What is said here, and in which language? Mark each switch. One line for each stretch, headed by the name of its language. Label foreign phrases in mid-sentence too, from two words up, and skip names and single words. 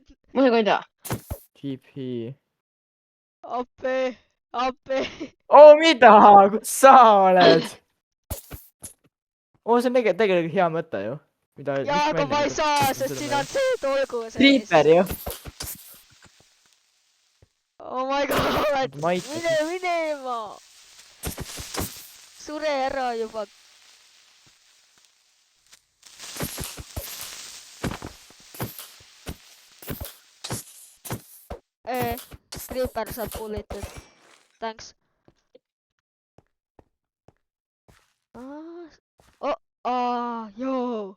Estonian: Ma ei tea. TP. Appi. Oh, mida? Kus sa oled? See on tegelikult hea mõte ju. Jaa, aga ma ei saa, sest siin on see tolgu sees. Creeper ju.
English: Oh my god,
Estonian: Ma aitan. mine minema. Sure ära juba. Creeper saab bullitud. Thanks. Joo.